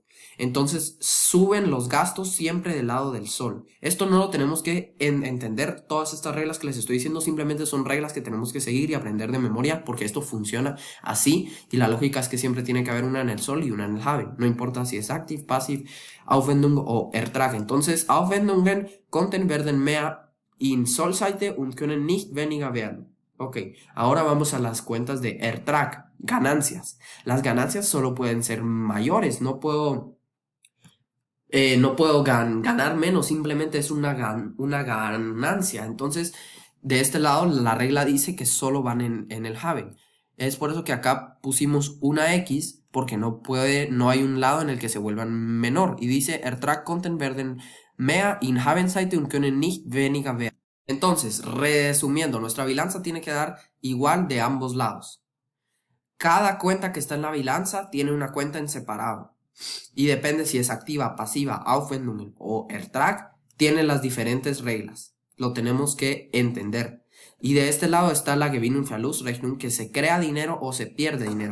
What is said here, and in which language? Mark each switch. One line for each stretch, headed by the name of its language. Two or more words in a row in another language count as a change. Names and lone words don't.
Spanish: Entonces suben los gastos siempre del lado del Sol. Esto no lo tenemos que entender. Todas estas reglas que les estoy diciendo simplemente son reglas que tenemos que seguir y aprender de memoria porque esto funciona así y la lógica es que siempre tiene que haber una en el Sol y una en el Haben. No importa si es
English: active, passive,
Spanish: Aufwendung o Ertrag.
German: Entonces Aufwendungen konten werden mehr in Soll-Seite und können nicht weniger werden.
Spanish: Ok, ahora vamos a las cuentas de Ertrag, ganancias. Las ganancias solo pueden ser mayores, no puedo ganar menos, simplemente es una ganancia. Entonces, de este lado, la regla dice que solo van en el Haben. Es por eso que acá pusimos una X, porque no hay un lado en el que se vuelvan menor. Y dice,
German: Ertrag konten werden mehr in Habenseite und können nicht weniger werden.
Spanish: Entonces, resumiendo, nuestra bilanza tiene que dar igual de ambos lados. Cada cuenta que está en la bilanza tiene una cuenta en separado. Y depende si es activa, pasiva, Aufwendungen o Ertrag, tiene las diferentes reglas. Lo tenemos que entender. Y de este lado está la Gewinnungsverlustrechnung, que se crea dinero o se pierde dinero.